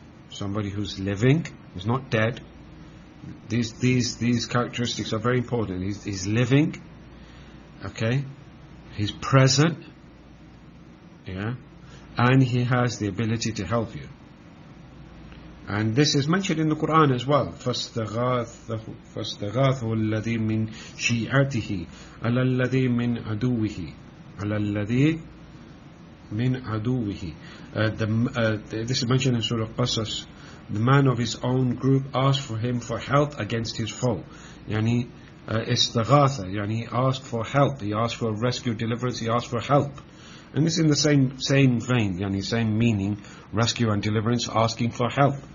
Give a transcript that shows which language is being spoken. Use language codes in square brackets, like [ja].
[en] Somebody who's living, who's not dead, these characteristics are very important. He's living, okay, he's present, yeah, and he has the ability to help you. And this is mentioned in the Quran as well. [ar] فَاسْتَغَاثُ الَّذِي مِنْ شِيْعَتِهِ عَلَى الَّذِي مِنْ عَدُوِهِ عَلَى الَّذِي مِنْ عَدُوِهِ [en] this is mentioned in Surah Qasas. The man of his own group asked for him for help against his foe. Yani istaghatha, yani he asked for help, he asked for rescue, deliverance, he asked for help. And this is in the same vein, yani same meaning, rescue and deliverance, asking for help.